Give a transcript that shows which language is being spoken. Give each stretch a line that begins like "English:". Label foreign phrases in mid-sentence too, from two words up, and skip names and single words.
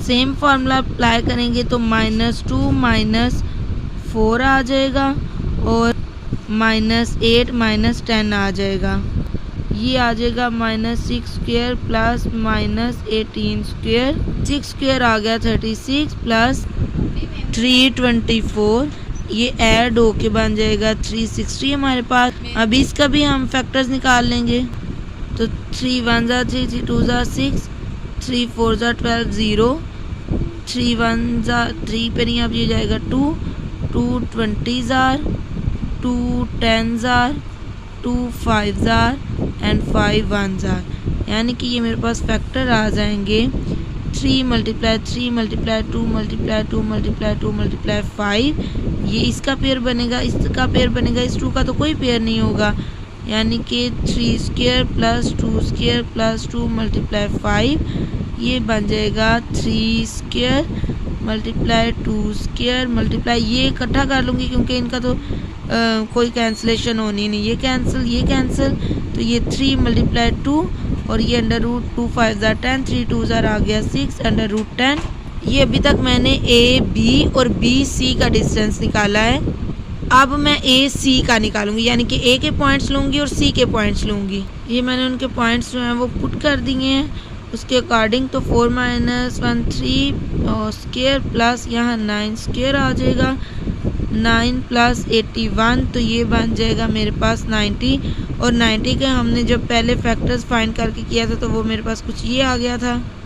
Hindi: सेम फार्मूला अप्लाई करेंगे तो -2 -4 आ जाएगा और -8 -10 आ जाएगा, ये आ जाएगा -6
English: square plus
Hindi: -18 स्क्वायर, 6 स्क्वायर आ गया 36 प्लस 3 24, ये ऐड होके बन जाएगा 360 हमारे पास। अब इसका भी हम फैक्टर्स निकाल लेंगे, तो
English: 3 1s are 3, 3 2s are 6, 3 4s are 12 0, 3 1s
Hindi: are 3 पे नहीं, अब ये जाएगा 2
English: 2 20s are 2 10s are 2 5s are एंड 5 1s are,
Hindi: यानी कि ये मेरे पास फैक्टर आ जाएंगे 3 × 3 × 2 × 2 × 2 × 5, ये इसका पेयर बनेगा, इसका पेयर बनेगा, इस 2 का तो कोई पेयर नहीं होगा, यानी कि 3
English: square plus
Hindi: 2
English: square plus
Hindi: 2 × 5, ये बन जाएगा 3 स्क्वायर × 2
English: square multiply,
Hindi: ये इकट्ठा कर लूँगी क्योंकि इनका तो कोई कैंसिलेशन होनी नहीं, ये कैंसिल, तो ये 3 × 2 और ये
English: under root 2 5s are 10, 3 2s are
Hindi: आ गया 6
English: under root
Hindi: 10। ये अभी तक मैंने ए बी और बी सी का डिस्टेंस निकाला है। अब मैं ए सी का निकालूंगी, यानी कि ए के पॉइंट्स लूँगी और सी के पॉइंट्स लूँगी। ये मैंने उनके पॉइंट्स जो हैं वो पुट कर दिए हैं उसके अकॉर्डिंग, तो 4 - 1 3
English: square plus
Hindi: यहाँ 9 स्क्वायर आ जाएगा, 9 प्लस 81, तो ये बन जाएगा मेरे पास 90 और 90 के हमने जब पहले
English: factors find
Hindi: करके किया था तो वो मेरे पास कुछ ये आ गया था।